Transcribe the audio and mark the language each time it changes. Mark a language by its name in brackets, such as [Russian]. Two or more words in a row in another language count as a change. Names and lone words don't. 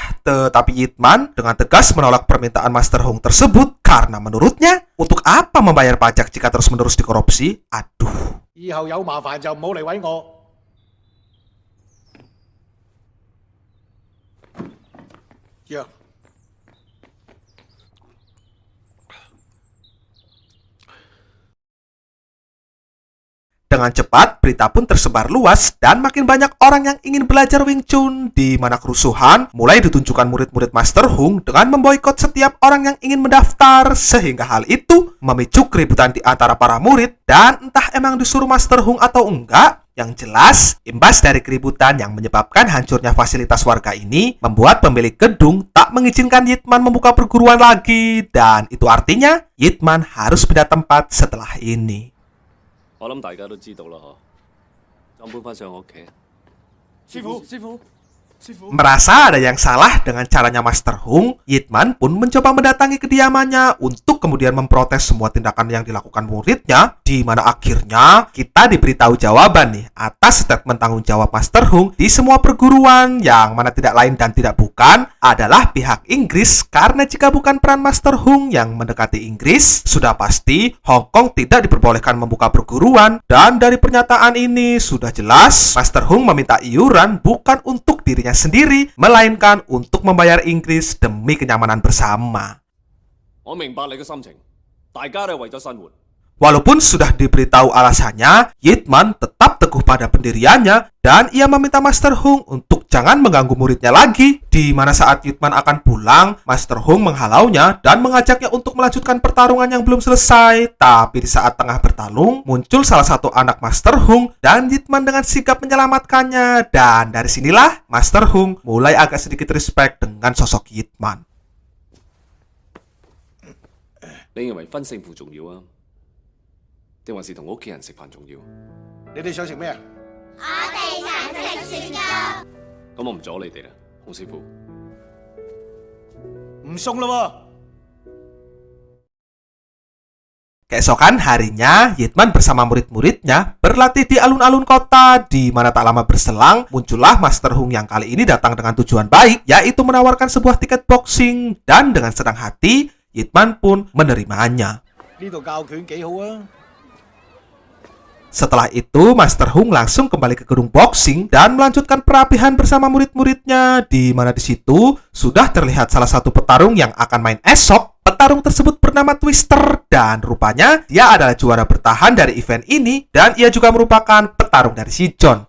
[Indonesian] Tetapi Yitman dengan tegas menolak permintaan Master Hung tersebut karena menurutnya, untuk apa membayar pajak jika terus-menerus dikorupsi? Aduh. [Cantonese] 以後有麻煩就唔好嚟揾我。藥。 [Indonesian] Dengan cepat, berita pun tersebar luas dan makin banyak orang yang ingin belajar Wing Chun, di mana kerusuhan mulai ditunjukkan murid-murid Master Hung dengan memboikot setiap orang yang ingin mendaftar, sehingga hal itu memicu keributan di antara para murid dan entah emang disuruh Master Hung atau enggak. Yang jelas, imbas dari keributan yang menyebabkan hancurnya fasilitas warga ini membuat pemilik gedung tak mengizinkan Yitman membuka perguruan lagi, dan itu artinya Yitman harus pindah tempat setelah ini. [Cantonese] 我諗大家都知道啦，嗬，咁搬翻上我屋企。師傅，師傅，師傅。 [Indonesian] Merasa ada yang salah dengan caranya Master Hung, Yitman pun mencoba mendatangi kediamannya untuk kemudian memprotes semua tindakan yang dilakukan muridnya, di mana akhirnya kita diberitahu jawaban nih atas statement tanggung jawab Master Hung di semua perguruan, yang mana tidak lain dan tidak bukan adalah pihak Inggris, karena jika bukan peran Master Hung yang mendekati Inggris, sudah pasti Hong Kong tidak diperbolehkan membuka perguruan. Dan dari pernyataan ini sudah jelas Master Hung meminta iuran bukan untuk dirinya sendiri, melainkan untuk membayar Inggris demi kenyamanan bersama. [Cantonese] 我明白你嘅心情，大家都係為咗生活。 [Indonesian] Walaupun sudah diberitahu alasannya, Yitman tetap teguh pada pendiriannya dan ia meminta Master Hung untuk jangan mengganggu muridnya lagi, di mana saat Yitman akan pulang, Master Hung menghalaunya dan mengajaknya untuk melanjutkan pertarungan yang belum selesai. Tapi di saat tengah bertarung, muncul salah satu anak Master Hung dan Yitman dengan sigap menyelamatkannya, dan dari sinilah Master Hung mulai agak sedikit respect dengan sosok Yitman. [Cantonese] 你認為分勝負重要啊？定還是同屋企人食飯重要？你哋想食咩啊？我哋想食雪糕。咁我唔阻你哋啦，洪師傅。唔送啦喎！ [Indonesian] Keesokan harinya, Yitman bersama murid-muridnya berlatih di alun-alun kota, di mana tak lama berselang muncullah Master Hung yang kali ini datang dengan tujuan baik, yaitu menawarkan sebuah tiket boxing, dan dengan senang hati Yitman pun menerimanya. [Cantonese] 呢度教拳幾好啊！ [Indonesian] Setelah itu, Master Hung langsung kembali ke gedung boxing dan melanjutkan perapihan bersama murid-muridnya, di mana di situ sudah terlihat salah satu petarung yang akan main esok. Petarung tersebut bernama Twister dan rupanya dia adalah juara bertahan dari event ini dan ia juga merupakan petarung dari si John.